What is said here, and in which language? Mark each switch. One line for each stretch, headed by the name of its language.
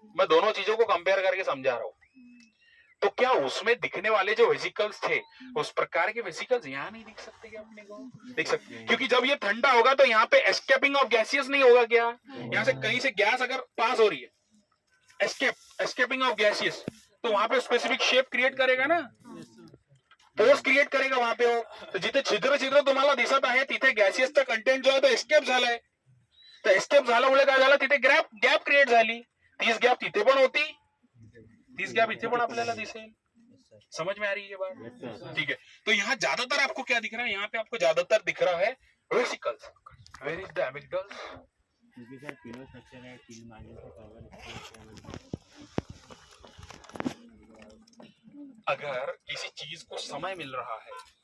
Hindi: मैं दोनों चीजों को कंपेयर करके समझा रहा हूं। तो क्या उसमें दिखने वाले जो वेसिकल्स थे, उस प्रकार के वेसिकल्स यहाँ नहीं दिख सकते क्या अपने को? दिख सकते, क्योंकि जब ये ठंडा होगा तो यहाँ पे
English: escaping of gaseous
Hindi: नहीं होगा क्या? यहाँ से कहीं से गैस अगर पास हो रही है,
English: escaping of gaseous,
Hindi: तो वहां पे स्पेसिफिक शेप क्रिएट करेगा ना, पोर्स क्रिएट करेगा वहां पे।
Marathi: हो तो जिथे छिद्र छिद्र तुम्हाला दिसत आहे तिथे गॅसियसचा कंटेंट जो आहे तो एस्केप झालाय, तर एस्केप झाल्यामुळे काय झालं, तिथे गॅप क्रिएट झाली, तीच गॅप तिथे पण होती, तीस गैप इथे पण आपल्याला दिसेल।
Hindi: समझ में आ रही है ये बात? ठीक है। तो यहाँ ज्यादातर आपको क्या दिख रहा है? यहाँ पे आपको ज्यादातर दिख रहा है वेसिकल्स।
English: Where is the amygdalas?
Hindi: क्योंकि सर तीनों स्ट्रक्चर है, चिल्ड मार्जिन से कवर। अगर किसी चीज को समय मिल रहा है,